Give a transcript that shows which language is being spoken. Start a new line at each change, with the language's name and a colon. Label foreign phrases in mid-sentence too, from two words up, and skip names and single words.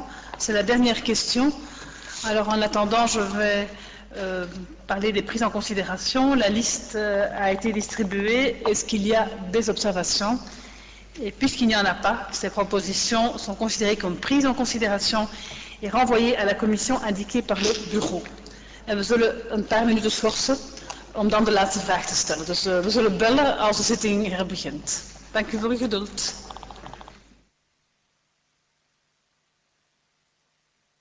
French: C'est la dernière question. Alors en attendant, je vais parler des prises en considération. La liste a été distribuée. Est-ce qu'il y a des observations? Et puisqu'il n'y en a pas, ces propositions sont considérées comme prises en considération et renvoyées à la commission indiquée par le bureau.
Dutch: En we zullen een paar minuten schorsen om dan de laatste vraag te stellen. Dus we zullen bellen als de zitting herbegint. Dank u voor uw geduld.